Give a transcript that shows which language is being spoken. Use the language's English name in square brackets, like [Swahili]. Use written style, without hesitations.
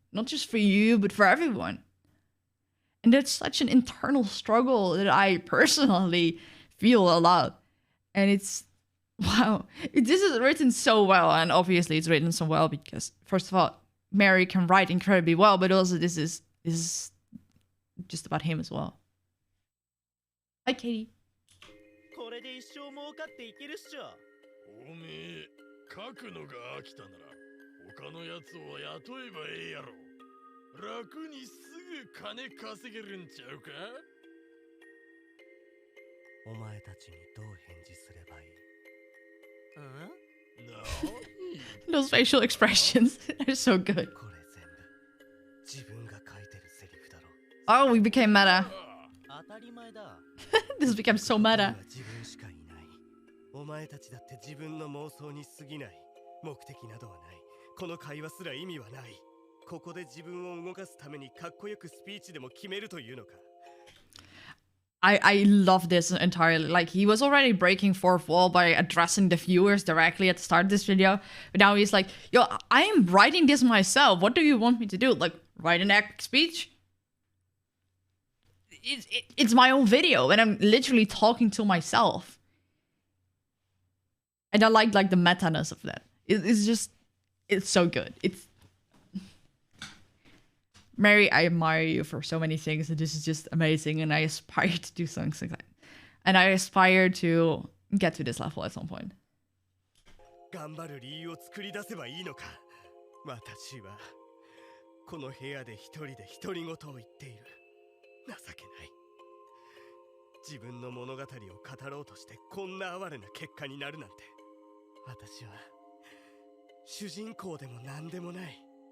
[English] Not just for you, but for everyone. And that's such an internal struggle that I personally feel a lot. And it's, wow. This is written so well. And obviously it's written so well because, first of all, Mary can write incredibly well, but also this is just about him as well. Hi, Katie. [Japanese] これで一生儲かっていけるっしょ。おめえ、書くのが飽きたなら他のやつを雇えばええやろ。楽にすぐ金稼げるんちゃうか。お前たちにどう返事すればいい？ [English] Those facial expressions are so good. [Japanese] これ全部自分が書いてるセリフだろ。 [English] Oh, we became meta. [Japanese] 当たり前だ。 [English] This became so meta. [Japanese] 自分しかいない。お前たちだって自分の妄想に過ぎない。目的などはない。この会話すら意味はない。ここで自分を動かすためにかっこよくスピーチでも決めるというのか。 [English] I love this entirely. Like, he was already breaking fourth wall by addressing the viewers directly at the start of this video. But now he's like, yo, I am writing this myself. What do you want me to do? Like, write an epic speech? It's my own video, and I'm literally talking to myself. And I like the meta-ness of that. It's just, it's so good. It's Mary, I admire you for so many things, and this is just amazing, and I aspire to do something like that. And I aspire to get to this level at some point. [Japanese] 頑張る理由を作り出せばいいのか。私はこの部屋で一人で独り言を言っている。情けない。自分の物語を語ろうとしてこんな哀れな結果になるなんて。私は主人公でも何でもない。